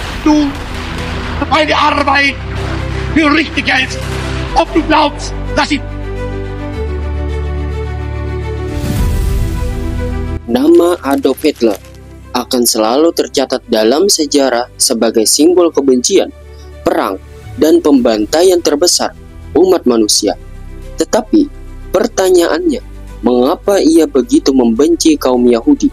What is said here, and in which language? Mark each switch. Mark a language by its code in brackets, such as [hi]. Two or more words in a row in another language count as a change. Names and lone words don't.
[de] du meine Arbeit für richtig hältst. Ob du glaubst, dass ich... [id] Nama Adolf Hitler akan selalu tercatat dalam sejarah sebagai simbol kebencian, perang, dan pembantaian terbesar umat manusia. Tetapi pertanyaannya, mengapa ia begitu membenci kaum Yahudi?